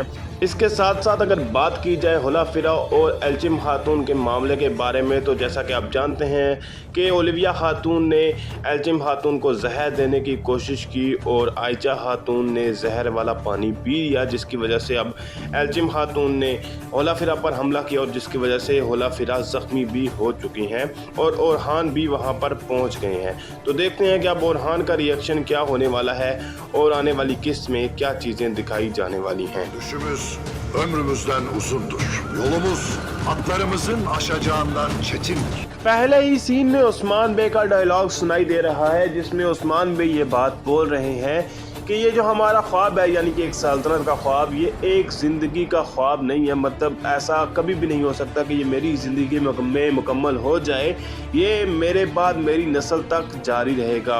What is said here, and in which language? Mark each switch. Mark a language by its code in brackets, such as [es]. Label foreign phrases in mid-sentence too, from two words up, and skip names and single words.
[hi] इसके साथ साथ अगर बात की जाए होला फिरा और एल्चिम खातून के मामले के बारे में, तो जैसा कि आप जानते हैं कि ओलिविया खातून ने एल्चिम खातून को जहर देने की कोशिश की और आयचा खातून ने जहर वाला पानी पी लिया, जिसकी वजह से अब एल्चिम खातून ने होला फिरा पर हमला किया और जिसकी वजह से होला फिरा ज़ख्मी भी हो चुकी हैं और ओरहान भी वहां पर पहुंच गए हैं। तो देखते हैं कि अब ओरहान का रिएक्शन क्या होने वाला है और आने वाली किस्त में क्या चीज़ें दिखाई जाने वाली हैं। [tr] Ömrümüzden uzundur. Yolumuz atlarımızın aşacağından çetindir. [hi] पहले ही सीन में उस्मान बे का डायलॉग सुनाई दे रहा है जिसमें उस्मान बे ये बात बोल रहे हैं कि ये जो हमारा ख्वाब है, यानी कि एक सल्तनत का ख्वाब, ये एक ज़िंदगी का ख्वाब नहीं है। मतलब ऐसा कभी भी नहीं हो सकता कि ये मेरी ज़िंदगी में मुकम्मल हो जाए, ये मेरे बाद मेरी नस्ल तक जारी रहेगा।